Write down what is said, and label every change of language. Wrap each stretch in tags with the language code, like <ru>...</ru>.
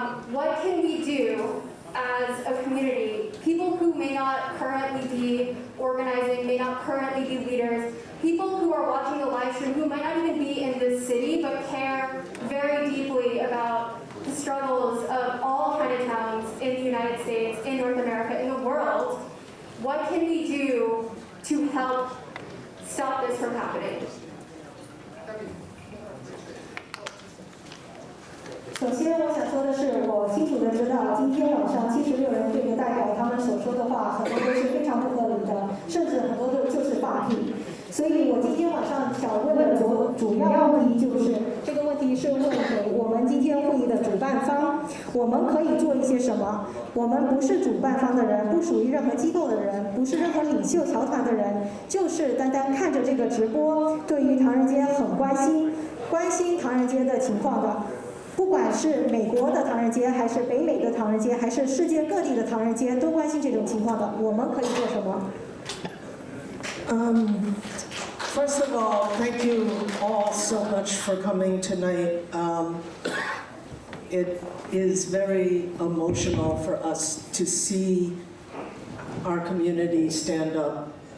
<en>What can we do as a community, people who may not currently be organizing, may not currently be leaders, people who are watching the live stream who might not even be in this city but care very deeply about the struggles of all Chinatowns in the United States, in North America, in the world, what can we do to help stop this from happening?</en> <zh>首先，我想说的是，我清楚的知道，今天晚上76人队的代表他们所说的话，很多都是非常不合理的，甚至很多都就是放屁。所以我今天晚上想问的主要问题就是，这个问题是问给我们今天会议的主办方，我们可以做一些什么？我们不是主办方的人，不属于任何机构的人，不是任何领袖侨团的人，就是单单看着这个直播，对于唐人街很关心唐人街的情况的。不管是美国的唐人街，还是北美的唐人街，还是世界各地的唐人街，都关心这种情况的。我们可以做什么？</zh> <en>First of all, thank you all so much for coming tonight. It is very emotional for us to see our community stand up.</en>